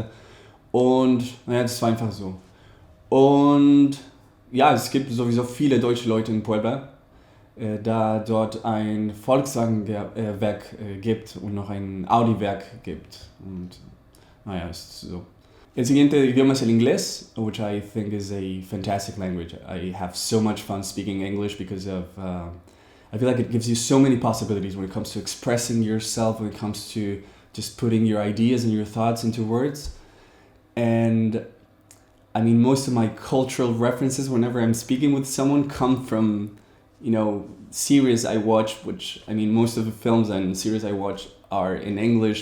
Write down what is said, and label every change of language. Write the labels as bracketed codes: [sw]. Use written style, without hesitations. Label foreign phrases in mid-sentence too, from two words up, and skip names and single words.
[de] Und naja, das war einfach so. Und ja, es gibt sowieso viele deutsche Leute in Puebla, da dort ein Volkswagen-Werk gibt und noch ein Audi-Werk gibt. Und naja, ist so. [es] El siguiente idioma es el inglés, [en] which I think is a fantastic language. I have so much fun speaking English because of, I feel like it gives you so many possibilities when it comes to expressing yourself, when it comes to just putting your ideas and your thoughts into words. And I mean, most of my cultural references whenever I'm speaking with someone come from, series I watch, which, I mean, most of the films and series I watch are in English.